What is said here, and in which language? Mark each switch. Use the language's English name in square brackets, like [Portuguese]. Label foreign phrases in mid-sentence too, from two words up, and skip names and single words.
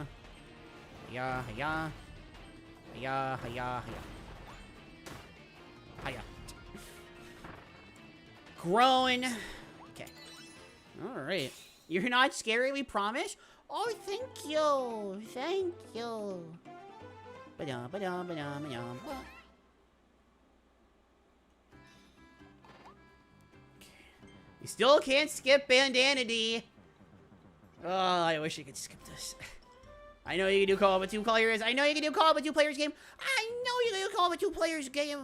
[English] Hiya, hiya. Hiya, hiya, hiya. Hiya. Growing. Okay. All right. You're not scary, we promise. Oh, thank you. Thank you. Ba-dum, ba-dum, ba-dum, ba-dum. You still can't skip Bandanity. Oh, I wish I could skip this. I know you can do co-op with 2 players. I know you can do co-op with 2 players game. I know you can do co-op with 2 players game.